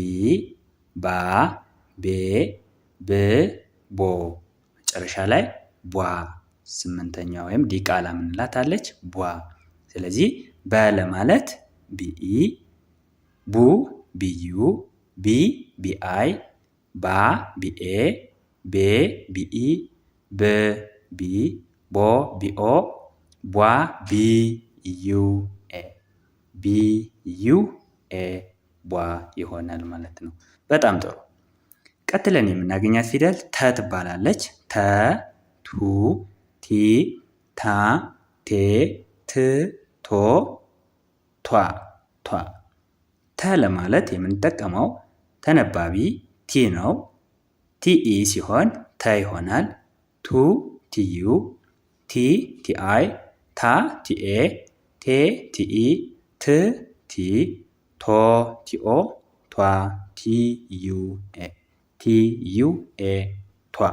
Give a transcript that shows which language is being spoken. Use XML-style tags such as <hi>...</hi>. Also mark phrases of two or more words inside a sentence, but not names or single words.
<am>ባ ቤ ብ ቦ መጨረሻ ላይ ቧ ስምንተኛ ወይም ዲቃላ ምንላት አለች ቧ። ስለዚህ በ ለማለት ቢኢ ቡ ቢዩ ቢ ቢአይ ባ ቢኤ ቤ ቢኢ ብ ቢ ቦ ቢኦ ቧ ቢዩኤ ቢዩኤ ቧ ይሆናል ማለት ነው። በጣም ጥሩ። ቀጥለን የምናገኛት ፊደል ተ ትባላለች። ተ ቱ ቲ ታ ቴ ት ቶ ቷ ቷ። ተ ለማለት የምንጠቀመው ተነባቢ ቲ ነው። ቲኢ ሲሆን ተ ይሆናል። ቱ ቲዩ ቲ ቲአይ ታ ቲኤ ቴ ቲኢ ት ቲ ቶ ቲኦ ቷ ቲዩኤ ቲዩኤ ቷ።</am>